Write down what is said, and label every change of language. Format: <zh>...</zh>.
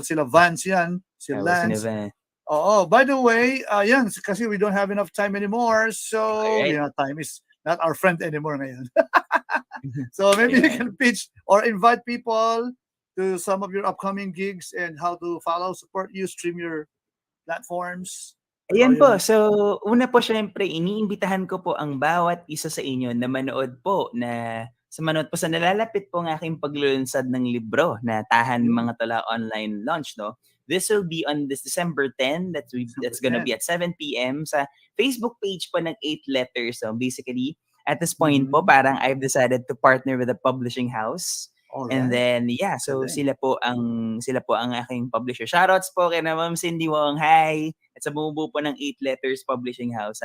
<tl>Sila Vance yan, si Lance.</tl> <en>Oo, by the way, yan, kasi we don't have enough time anymore. So, time is not our friend anymore ngayon. So maybe you can pitch or invite people to some of your upcoming gigs and how to follow, support you, stream your platforms.</en> <tl>Ayan po. So, una po syempre, iniimbitahan ko po ang bawat isa sa inyo na manood po sa nalalapit po ng aking paglulunsad ng libro na Tahan Mga Tala online launch, no?</tl> <en>This will be on this December 10. That's gonna be at 7 p.m.</en> <tl>sa Facebook page po ng 8 letters.</tl> <en>So basically, at this point po, parang I've decided to partner with a publishing house. Alright. And then,</en> <tl>so sila po ang aking publisher. Shoutouts po kay na Ma'am Cindy Wong. Hi! At sa bumubuo po ng 8 letters publishing house.</tl>